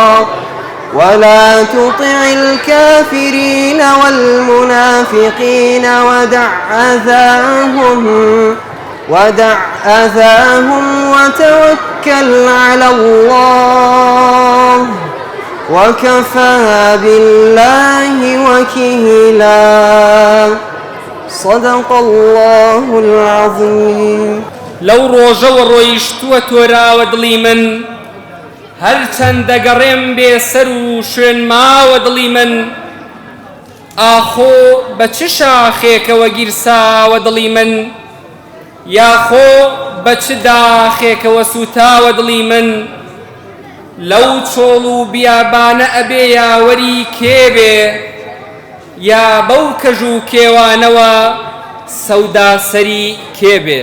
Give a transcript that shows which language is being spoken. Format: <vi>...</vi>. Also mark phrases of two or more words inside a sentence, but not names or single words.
<ar>ولا تطع الكافرين والمنافقين ودع أذاهم وتوكل على الله وكفى بالله وكيلا. صدق الله العظيم.</ar> <ckb>لو روجە و ڕۆیشتووە تۆراوە دڵی من هەرچەند دەگەڕێم بێسەر و شوێن ماوە دڵی من ئاخۆ بە چ شاخێکەوە گیرساوە دڵی من یاخۆ بە چ داخێکەوە سوتاوە دڵی من لەو چۆڵ و بیابانە ئەبێ یاوەری کێبێ یا بەو کەژ و کێوانەوە سەوداسەری کێبێ.</ckb>